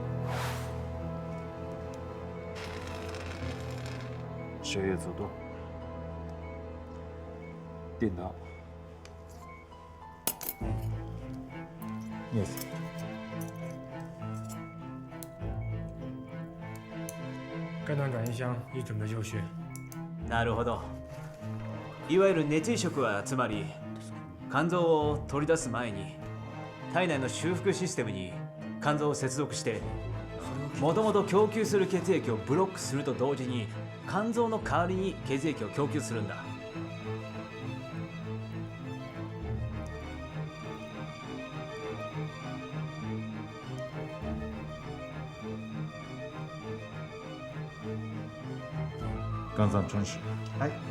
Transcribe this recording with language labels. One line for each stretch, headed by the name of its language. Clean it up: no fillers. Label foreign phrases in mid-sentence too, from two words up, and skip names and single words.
Chinese: 血液阻断。电到。镊子。肝脏转移箱已准备就绪。
Japanese: なるほど。いわゆる熱移植はつまり肝臓を取り出す前に体内の修復システムに肝臓を接続してもともと供給する血液をブロックすると同時に肝臓の代わりに血液を供給するんだ。
Chinese: 肝脏穿石。
Japanese: はい。